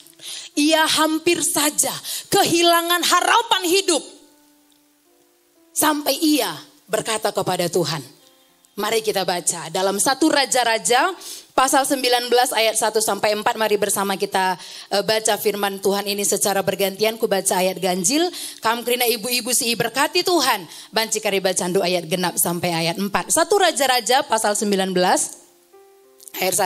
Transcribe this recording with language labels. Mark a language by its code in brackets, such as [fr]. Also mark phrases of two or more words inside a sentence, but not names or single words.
[id] Ia hampir saja kehilangan harapan hidup. Sampai ia berkata kepada Tuhan. Mari kita baca dalam 1 Raja-Raja pasal 19 ayat 1 sampai 4. Mari bersama kita baca firman Tuhan ini secara bergantian. Ku baca ayat ganjil. [btx] Kam kerina [id] ibu-ibu si berkati Tuhan. [btx] Banci kari bacandu ayat genap [id] sampai ayat 4. [btx] 1 Raja-Raja pasal 19 ayat 1.